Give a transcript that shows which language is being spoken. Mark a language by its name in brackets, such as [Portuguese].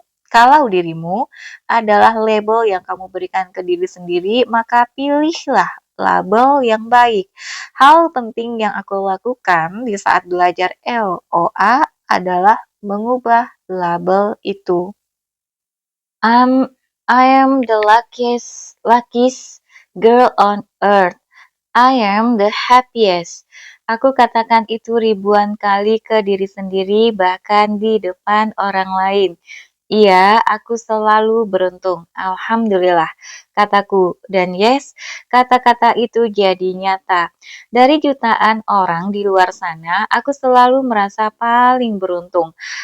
[Indonesian] Kalau dirimu adalah label yang kamu berikan ke diri sendiri, maka pilihlah label yang baik. Hal penting yang aku lakukan di saat belajar LOA adalah mengubah label itu. [English] I'm, I am the luckiest girl on earth. I am the happiest. [Indonesian] Aku katakan itu ribuan kali ke diri sendiri, bahkan di depan orang lain. Iya, aku selalu beruntung. Alhamdulillah, kataku. Dan yes, kata-kata itu jadi nyata. Dari jutaan orang di luar sana, aku selalu merasa paling beruntung.